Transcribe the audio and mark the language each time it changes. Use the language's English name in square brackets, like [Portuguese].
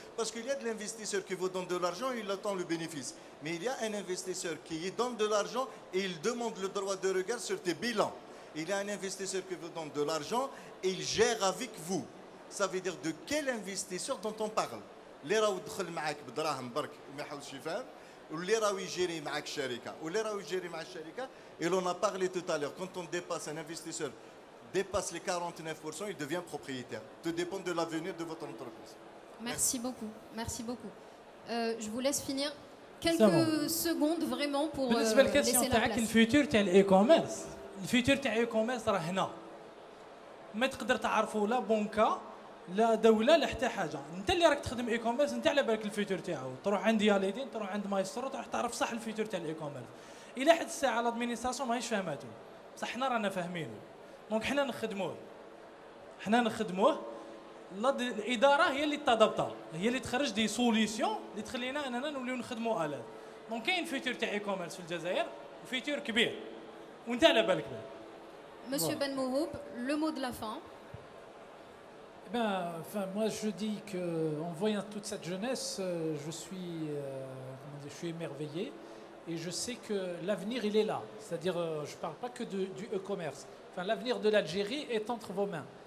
[French] Parce qu'il y a de l'investisseur qui vous donne de l'argent et il attend le bénéfice. Mais il y a un investisseur qui donne de l'argent et il demande le droit de regard sur tes bilans. Il y a un investisseur qui vous donne de l'argent et il gère avec vous. Ça veut dire de quel investisseur dont on parle. [Arabic] اللي راهو يدخل معك بدراهم برك وما يحوسش يفهم واللي راهو يجيري معك الشركه واللي راهو يجيري مع الشركه. [French] Et l'on a parlé tout à l'heure, quand on dépasse, un investisseur dépasse les 49%, il devient propriétaire. Tout dépend de l'avenir de votre entreprise. Merci beaucoup. Merci beaucoup. Je vous laisse finir quelques secondes vraiment pour [Arabic] بالنسبه للكاسيون [French] laisser la [Arabic] تاعك [French] place. [Arabic] الفيوتور تاع الاي كوميرس الفيوتور تاع الاي كوميرس راه هنا ما تقدر تعرفوا لا بنكه لا دوله لا حتى حاجه انت اللي راك تخدم اي كوميرس انت على بالك الفيوتور تاعو تروح عند ياليدين تروح عند مايسترو تروح تعرف صح الفيوتور تاع الاي كوميرس الى حد الساعه الادمينستراسيون ماهيش فاهماتو بصح حنا رانا فاهمينه دونك حنا نخدموه الاداره هي اللي تادابتا هي اللي تخرج دي سوليسيون اللي تخلينا اننا نوليو نخدموا الات دونك كاين فيوتور تاع اي كوميرس في الجزائر وفيوتور كبير وانت على بالك به. [French] Monsieur Ben Mouhoub, le mot de la fin. Moi je dis qu'en voyant toute cette jeunesse, je suis émerveillé et je sais que l'avenir il est là. C'est-à-dire, je ne parle pas que du e-commerce. Enfin, l'avenir de l'Algérie est entre vos mains.